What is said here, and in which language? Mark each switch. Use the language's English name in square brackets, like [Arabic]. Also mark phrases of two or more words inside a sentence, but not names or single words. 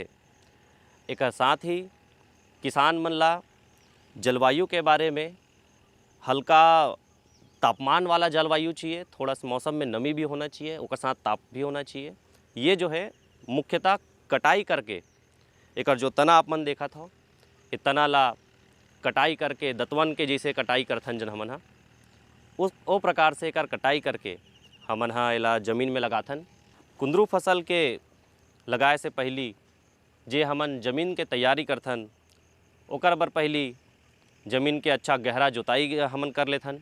[Chhattisgarhi] एक साथ ही किसान मन ला जलवायु के बारे में हल्का तापमान वाला जलवायु चाहिए, थोड़ा सा मौसम में नमी भी होना चाहिए, उसके साथ ताप भी होना चाहिए। ये जो है मुख्यतः कटाई करके एकर जो तना आप मन देखा था ये तना ला कटाई करके दतवन के जैसे कटाई करथन जन हमन हा उस ओ प्रकार से एकर कटाई करके हमन हा एला ज़मीन में लगाथन। कुंदरू फसल के लगाए से पहली जे हमन ज़मीन के तैयारी करथन ओकर बर पहली ज़मीन के अच्छा गहरा जोताई हमन कर लेथन।